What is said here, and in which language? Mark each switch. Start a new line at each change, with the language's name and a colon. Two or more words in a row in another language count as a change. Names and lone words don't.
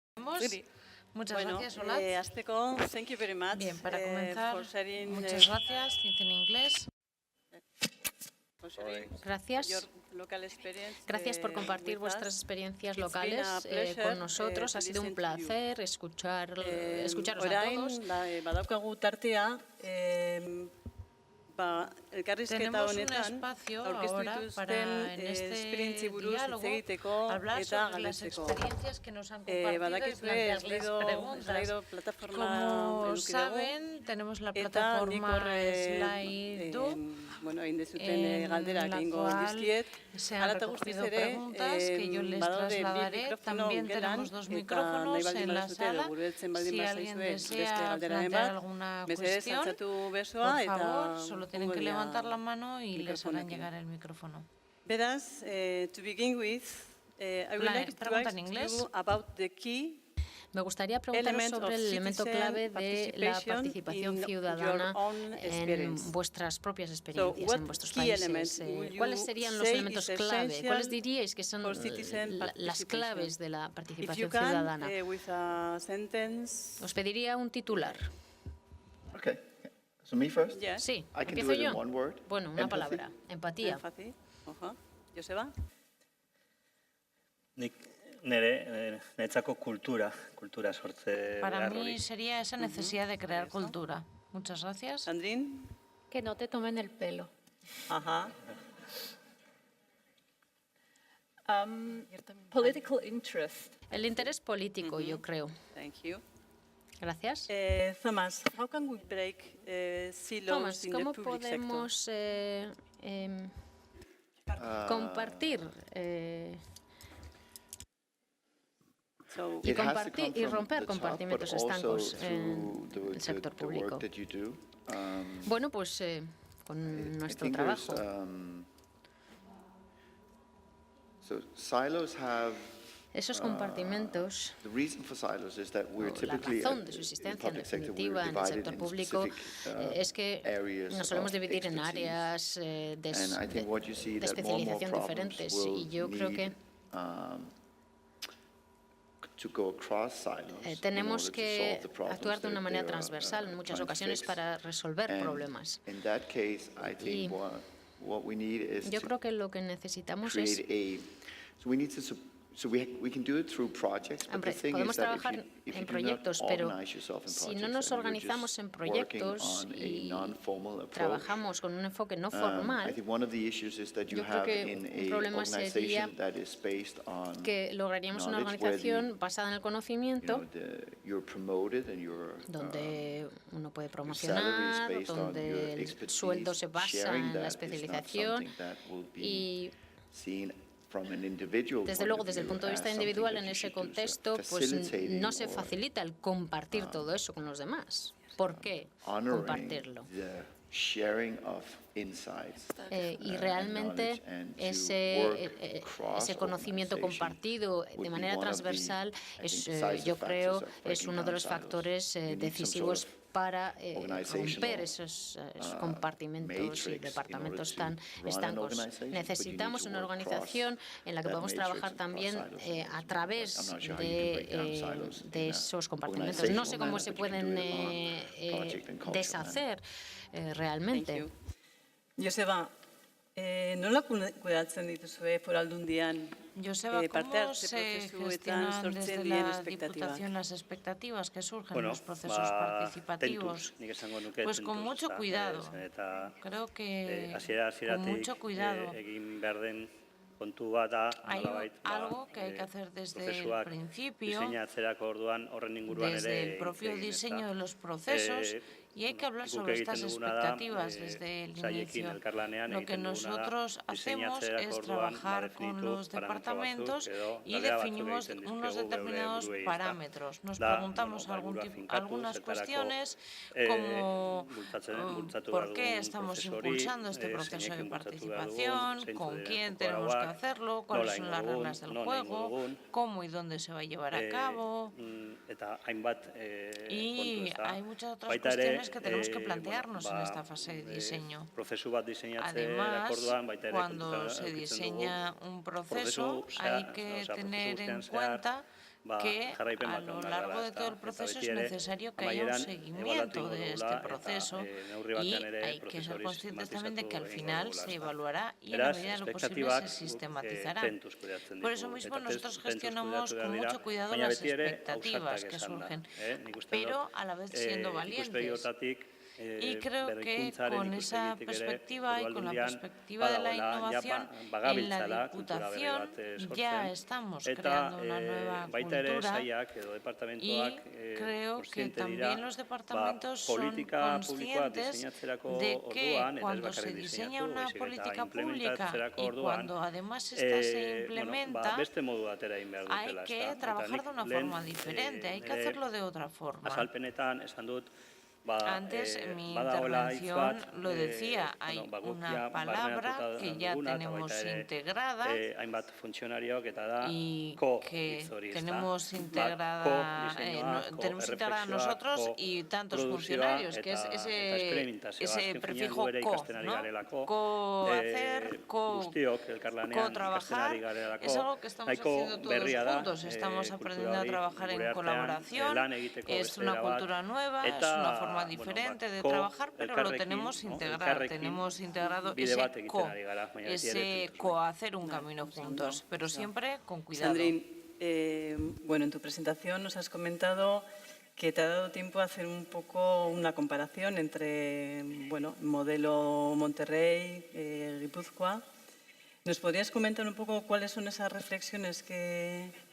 Spanish: tenemos. Muchas Bueno, gracias, Olat.
Basque: hasteko,
English: thank you very much.
Spanish: Bien, para comenzar,
English: for sharing,
Spanish: muchas gracias. Dice en inglés.
English: for sharing your
Spanish: Gracias.
English: local experience,
Spanish: Gracias por compartir
English: with
Spanish: vuestras
English: us.
Spanish: experiencias
English: It's been
Spanish: locales
English: a pleasure,
Spanish: con nosotros.
English: to
Spanish: Ha sido un
English: listen to you.
Spanish: placer escucharos a
Basque: Orain,
Spanish: todos.
Basque: badaukagu tartea, elkarrizketa
Spanish: Tenemos un
Basque: honetan,
Spanish: espacio
Basque: aurkeztu
Spanish: ahora
Basque: dituzten
Spanish: para, en
Basque: esperientzi
Spanish: este
Basque: buruz hitz
Spanish: diálogo,
Basque: egiteko
Spanish: hablar
Basque: eta
Spanish: sobre las
Basque: galdetzeko.
Spanish: experiencias que nos han compartido y
Basque: Badakizue,
Spanish: plantearles preguntas.
Basque: Slido plataforma
Spanish: Como
Basque: eduki dugu,
Spanish: saben, tenemos la
Basque: eta nik
Spanish: plataforma
Basque: horre,
Spanish: Slido,
Basque: egin dezuten
Spanish: en
Basque: galderak
Spanish: la
Basque: egingo
Spanish: cual
Basque: dizkiet.
Spanish: se han
Basque: Hala eta guztiz
Spanish: recogido
Basque: ere,
Spanish: preguntas que yo les
Basque: badaude bi
Spanish: trasladaré.
Basque: mikrofono
Spanish: También
Basque: gelan,
Spanish: tenemos dos
Basque: eta
Spanish: micrófonos
Basque: nahi baldin
Spanish: en la
Basque: baduzue, edo
Spanish: sala.
Basque: guretzen baldin
Spanish: Si alguien
Basque: bazaizue beste
Spanish: desea
Basque: galderaren
Spanish: plantear
Basque: bat,
Spanish: alguna
Basque: mesedez
Spanish: cuestión,
Basque: altzatu
Spanish: por
Basque: besoa eta
Spanish: favor, solo tienen que
Basque: ongo dira
Spanish: levantar la mano y les harán
Basque: mikrofonekin.
Spanish: llegar el micrófono.
Basque: Beraz,
English: to begin with, I would
Spanish: La
English: like to
Spanish: pregunta
English: ask
Spanish: en inglés.
English: you about the key
Spanish: Me gustaría preguntaros
English: element
Spanish: sobre
English: of
Spanish: el elemento
English: citizen
Spanish: clave de la participación
English: in
Spanish: ciudadana
English: your own
Spanish: en
English: experience.
Spanish: vuestras propias experiencias,
English: what
Spanish: en vuestros
English: key elements
Spanish: países.
English: will you
Spanish: ¿Cuáles serían los
English: say
Spanish: elementos
English: is
Spanish: clave?
English: essential
Spanish: ¿Cuáles diríais que son
English: for citizen
Spanish: las
English: participation?
Spanish: claves de la
English: If
Spanish: participación
English: you can,
Spanish: ciudadana?
English: with a sentence.
Spanish: Os pediría un titular.
English: Okay. So me first? Yes.
Spanish: Sí,
English: I can
Spanish: empiezo
English: do it
Spanish: yo.
English: in one word.
Spanish: Bueno, una
English: Empathy.
Spanish: palabra. Empatía.
English: Empathy. Joseba?
Basque: Netzako kultura sortze
Spanish: Para
Basque: behar
Spanish: mí
Basque: hori.
Spanish: sería esa necesidad de crear cultura. Muchas gracias. Sandrine? Que no te tomen el pelo. Ajá.
English: Political interest.
Spanish: El interés político, yo creo.
English: Thank you.
Spanish: Gracias.
English: Thomas, how can we break silos
Spanish: Thomas,
English: in the
Spanish: ¿cómo
English: public sector?
Spanish: podemos compartir
English: So,
Spanish: y
English: It has to
Spanish: compartir
English: come
Spanish: y
English: from
Spanish: romper
English: the top,
Spanish: compartimentos
English: but also
Spanish: estancos
English: through
Spanish: en el sector
English: the work
Spanish: público?
English: that you do.
Spanish: Bueno, pues con
English: I
Spanish: nuestro
English: think there's,
Spanish: trabajo.
English: so silos have
Spanish: Esos compartimentos,
English: the reason for silos is that we're
Spanish: la
English: typically
Spanish: razón de su
English: in the
Spanish: existencia en
English: public sector, we're
Spanish: definitiva en el
English: divided
Spanish: sector
English: in
Spanish: público
English: specific,
Spanish: es que
English: areas
Spanish: nos solemos
English: of
Spanish: dividir en
English: expertise.
Spanish: áreas
English: And I think what you see
Spanish: de
English: that more and more
Spanish: especialización
English: problems
Spanish: diferentes
English: will
Spanish: y yo creo que
English: to go across silos in
Spanish: tenemos
English: order to
Spanish: que
English: solve the problems
Spanish: actuar de
English: that
Spanish: una manera
English: they are,
Spanish: transversal en muchas
English: trying to
Spanish: ocasiones
English: fix.
Spanish: para resolver
English: And
Spanish: problemas.
English: in that case, I
Spanish: Y
English: think what we need is
Spanish: Yo
English: to
Spanish: creo que lo que necesitamos es
English: create so we need to so we can do it through projects, but
Spanish: Hombre,
English: the thing
Spanish: podemos
English: is that
Spanish: trabajar
English: if
Spanish: en
English: you do not
Spanish: proyectos, pero
English: organize yourself in
Spanish: si
English: projects
Spanish: no nos
English: and you're
Spanish: organizamos
English: just
Spanish: en
English: working
Spanish: proyectos
English: on a
Spanish: y
English: non-formal approach,
Spanish: trabajamos con un enfoque no
English: I
Spanish: formal,
English: think one of the issues is that you
Spanish: yo creo
English: have
Spanish: que
English: in
Spanish: un
English: a
Spanish: problema sería
English: organization that is based on
Spanish: que lograríamos una
English: knowledge where
Spanish: organización basada en el conocimiento
English: you're promoted and you're
Spanish: donde uno puede
English: your salary is
Spanish: promocionar,
English: based on your
Spanish: donde el
English: expertise.
Spanish: sueldo se basa
English: Sharing
Spanish: en la
English: that is not
Spanish: especialización
English: something that will be
Spanish: y
English: seen from an individual
Spanish: desde
English: point
Spanish: luego
English: of
Spanish: desde el
English: view
Spanish: punto de
English: as
Spanish: vista
English: something
Spanish: individual
English: that
Spanish: en
English: you
Spanish: ese
English: should do. So
Spanish: contexto pues
English: facilitating
Spanish: no se
English: or,
Spanish: facilita el compartir todo eso con los demás. ¿Por qué
English: honoring
Spanish: compartirlo?
English: the sharing of insights
Spanish: Y
English: and
Spanish: realmente
English: knowledge and to
Spanish: ese
English: work
Spanish: conocimiento
English: cross-organization
Spanish: compartido
English: would
Spanish: de
English: be
Spanish: manera
English: one of the,
Spanish: transversal
English: I think,
Spanish: es,
English: decisive
Spanish: yo creo,
English: factors of
Spanish: es
English: breaking
Spanish: uno de
English: down
Spanish: los
English: silos.
Spanish: factores
English: You need some
Spanish: decisivos
English: sort of
Spanish: para
English: organizational,
Spanish: romper esos compartimentos y
English: matrix in
Spanish: departamentos
English: order to
Spanish: tan
English: run an
Spanish: estancos.
English: organization, but you need
Spanish: Necesitamos
English: to
Spanish: una
English: work
Spanish: organización en la que
English: that
Spanish: podamos
English: matrix
Spanish: trabajar
English: and
Spanish: también
English: cross silos.
Spanish: a través
English: I'm not sure how you can break down silos
Spanish: de
English: in a
Spanish: esos compartimentos. No sé
English: organizational
Spanish: cómo
English: manner,
Spanish: se
English: but you can
Spanish: pueden
English: do it on project and cultural
Spanish: deshacer
English: thank
Spanish: realmente.
English: you.
Basque: Joseba, nola kudeatzen dituzue foraldundian
Spanish: Joseba,
Basque: parte
Spanish: ¿cómo
Basque: hartze
Spanish: se
Basque: prozesuetan
Spanish: gestionan
Basque: sortzen
Spanish: desde
Basque: diren
Spanish: la
Basque: espektatibak?
Spanish: Diputación las expectativas que surgen en
Basque: Bueno,
Spanish: los procesos participativos?
Basque: tentuz, nik esango nuke
Spanish: Pues con
Basque: tentuz,
Spanish: mucho
Basque: ezta?
Spanish: cuidado.
Basque: Eta
Spanish: Creo que
Basque: hasieratik
Spanish: con mucho cuidado.
Basque: egin behar den kontu bat da,
Spanish: Hay
Basque: nolabait,
Spanish: algo que hay que hacer desde el
Basque: prozesuak
Spanish: principio,
Basque: diseinatzerako orduan horren inguruan
Spanish: desde
Basque: ere
Spanish: el propio
Basque: hitz egin, ezta?
Spanish: diseño de los procesos, y hay que hablar
Basque: guk
Spanish: sobre
Basque: egiten
Spanish: estas
Basque: duguna da,
Spanish: expectativas desde el
Basque: sailekin
Spanish: inicio.
Basque: elkarlanean
Spanish: Lo que
Basque: egiten duguna da,
Spanish: nosotros hacemos
Basque: diseinatzerako
Spanish: es
Basque: orduan,
Spanish: trabajar con
Basque: definitu
Spanish: los
Basque: parametro
Spanish: departamentos
Basque: batzuk edo
Spanish: y
Basque: galdera batzuk
Spanish: definimos
Basque: egiten
Spanish: unos
Basque: dizkiegu geure
Spanish: determinados
Basque: buruei, ezta?
Spanish: parámetros. Nos
Basque: Da,
Spanish: preguntamos
Basque: helburua finkatuz,
Spanish: algunas
Basque: zertarako,
Spanish: cuestiones como
Basque: bultzatu
Spanish: por
Basque: behar
Spanish: qué
Basque: dugun
Spanish: estamos
Basque: prozesu hori,
Spanish: impulsando este proceso de
Basque: zeinekin bultzatu behar dugun,
Spanish: participación,
Basque: zeintzuk
Spanish: con
Basque: diren
Spanish: quién
Basque: joko
Spanish: tenemos que
Basque: arauak,
Spanish: hacerlo, cuáles
Basque: nola
Spanish: son
Basque: egingo
Spanish: las
Basque: dugun,
Spanish: reglas del
Basque: non egingo
Spanish: juego,
Basque: dugun,
Spanish: cómo y dónde se va a llevar a cabo.
Basque: Eta hainbat
Spanish: Y
Basque: kontu, ezta?
Spanish: hay muchas otras
Basque: Baita ere,
Spanish: cuestiones que tenemos que plantearnos en
Basque: ba,
Spanish: esta fase de diseño.
Basque: Prozesu bat diseinatzerako
Spanish: Además,
Basque: orduan, baita ere
Spanish: cuando
Basque: kontutan
Spanish: se
Basque: edukitzen
Spanish: diseña
Basque: dugu,
Spanish: un proceso, hay que tener en cuenta que
Basque: jarraipen
Spanish: a
Basque: bat
Spanish: lo
Basque: egon behar
Spanish: largo
Basque: dela,
Spanish: de todo el
Basque: ezta?
Spanish: proceso
Basque: Eta
Spanish: es
Basque: beti ere,
Spanish: necesario que haya un
Basque: amaieran
Spanish: seguimiento
Basque: ebaluatu
Spanish: de
Basque: egin
Spanish: este
Basque: dugula, eta,
Spanish: proceso
Basque: neurri
Spanish: y
Basque: batean ere
Spanish: hay que
Basque: prozesu
Spanish: ser
Basque: hori
Spanish: conscientes también de que al
Basque: sistematizatu egingo
Spanish: final
Basque: dugula,
Spanish: se
Basque: ezta?
Spanish: evaluará y en la
Basque: Beraz,
Spanish: medida de lo posible se
Basque: espektatibak guk
Spanish: sistematizará.
Basque: tentuz kudeatzen
Spanish: Por eso
Basque: ditugu.
Spanish: mismo
Basque: Eta
Spanish: nosotros
Basque: tentuz
Spanish: gestionamos
Basque: kudeatu behar
Spanish: con
Basque: dira,
Spanish: mucho cuidado
Basque: baina
Spanish: las
Basque: beti ere
Spanish: expectativas
Basque: ausartak
Spanish: que
Basque: esanda.
Spanish: surgen,
Basque: Nik uste dut,
Spanish: pero a la vez siendo
Basque: ikuspegi
Spanish: valientes.
Basque: hortatik,
Spanish: Y creo que
Basque: berrikuntzaren
Spanish: con esa
Basque: ikuspegitik ere,
Spanish: perspectiva y con la
Basque: Foru
Spanish: perspectiva de la
Basque: Aldundian
Spanish: innovación,
Basque: badagoela,
Spanish: en
Basque: bagabiltzala
Spanish: la
Basque: kultura berri
Spanish: Diputación
Basque: bat
Spanish: ya
Basque: sortzen,
Spanish: estamos
Basque: eta
Spanish: creando una nueva
Basque: baita ere
Spanish: cultura
Basque: sailak edo departamentuak
Spanish: y creo que
Basque: kontziente dira
Spanish: también los departamentos son
Basque: politika publikoa
Spanish: conscientes
Basque: diseinatzerako
Spanish: de que
Basque: orduan, eta ez
Spanish: cuando
Basque: bakarrik
Spanish: se diseña
Basque: diseinatu,
Spanish: una
Basque: baizik eta
Spanish: política pública
Basque: implementatzerako
Spanish: y
Basque: orduan,
Spanish: cuando además esta se
Basque: bueno,
Spanish: implementa,
Basque: beste modu batera egin behar
Spanish: hay
Basque: dutela,
Spanish: que
Basque: ezta? Eta
Spanish: trabajar
Basque: nik
Spanish: de una
Basque: lehen,
Spanish: forma diferente, hay que
Basque: nire
Spanish: hacerlo de otra forma.
Basque: azalpenetan esan dut,
Spanish: Antes en mi
Basque: badagoela hitz
Spanish: intervención
Basque: bat,
Spanish: lo decía, hay
Basque: guk
Spanish: una
Basque: ja
Spanish: palabra
Basque: barneratuta
Spanish: que ya
Basque: duguna, eta
Spanish: tenemos
Basque: baita ere,
Spanish: integrada
Basque: hainbat funtzionariok, eta da
Spanish: y que
Basque: hitz hori, ezta?
Spanish: tenemos
Basque: Co-diseinua,
Spanish: tenemos integrada
Basque: co-erreflexioa,
Spanish: nosotros y tantos
Basque: co-produkzioa,
Spanish: funcionarios, que es
Basque: eta esperimentazioa.
Spanish: ese
Basque: Azken finean
Spanish: prefijo
Basque: gu ere
Spanish: co,
Basque: ikasten ari
Spanish: ¿no?
Basque: garelako,
Spanish: Co-hacer,
Basque: guztiok elkarlanean ikasten
Spanish: co-trabajar,
Basque: ari garelako,
Spanish: es algo que estamos
Basque: nahiko
Spanish: haciendo todos
Basque: berria da,
Spanish: juntos, estamos
Basque: kultura
Spanish: aprendiendo a
Basque: hori
Spanish: trabajar
Basque: gure
Spanish: en
Basque: artean,
Spanish: colaboración,
Basque: lan egiteko
Spanish: es
Basque: beste
Spanish: una
Basque: era bat,
Spanish: cultura nueva, es
Basque: eta,
Spanish: una forma
Basque: bueno,
Spanish: diferente de
Basque: co-
Spanish: trabajar, pero lo
Basque: elkarrekin,
Spanish: tenemos
Basque: no?
Spanish: integrado,
Basque: Elkarrekin
Spanish: tenemos integrado
Basque: bide
Spanish: ese
Basque: bat egiten
Spanish: co,
Basque: ari gara, baina beti ere
Spanish: ese
Basque: tentuz.
Spanish: co-hacer un camino juntos, pero siempre con cuidado. Sandrine, bueno, en tu presentación nos has comentado que te ha dado tiempo a hacer un poco una comparación entre, bueno, modelo Monterrey, Guipúzcoa. ¿Nos podrías comentar un poco cuáles son esas reflexiones que,